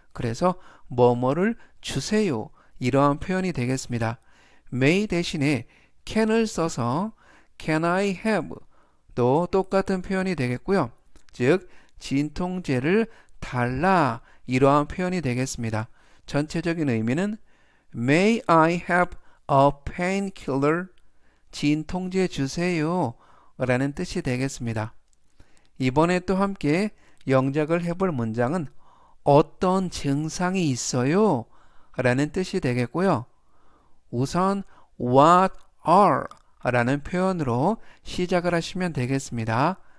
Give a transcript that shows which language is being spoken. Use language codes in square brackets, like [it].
[ko] 그래서 뭐뭐를 주세요. 이러한 표현이 되겠습니다. may 대신에 can을 써서 [en] can I have [ko] 또 똑같은 표현이 되겠고요. 즉 진통제를 달라 이러한 표현이 되겠습니다. 전체적인 의미는 [en] May I have a painkiller? [ko] 진통제 주세요 라는 뜻이 되겠습니다. 이번에 또 함께 영작을 해볼 문장은 어떤 증상이 있어요? 라는 뜻이 되겠고요. 우선 [en] what are [ko] 라는 표현으로 시작을 하시면 되겠습니다.